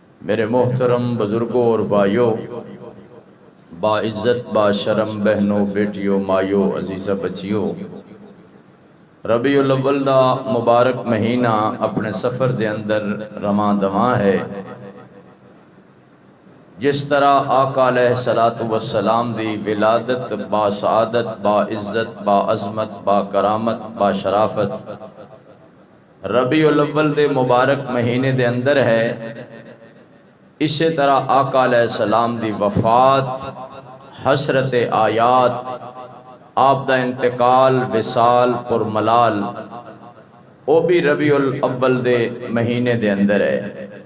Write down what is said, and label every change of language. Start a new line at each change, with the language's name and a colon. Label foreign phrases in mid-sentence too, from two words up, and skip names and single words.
Punjabi: میرے محترم بزرگوں اور بھائیوں، با عزت با شرم بہنوں بیٹیوں مائیوں عزیزہ بچیوں، ربیع الاول دا مبارک مہینہ اپنے سفر دے اندر رواں دواں ہے۔ جس طرح آقا
Arabic: علیہ السلام
Punjabi: دی ولادت با سعادت با عزت با عظمت با کرامت با شرافت ربیع الاول دے مبارک مہینے دے اندر ہے، اسی طرح آقا
Arabic: علیہ السلام
Punjabi: دی وفات، حسرت آیات، آپ دا انتقال وصال پر ملال وہ بھی ربیع الاول دے مہینے دے اندر ہے۔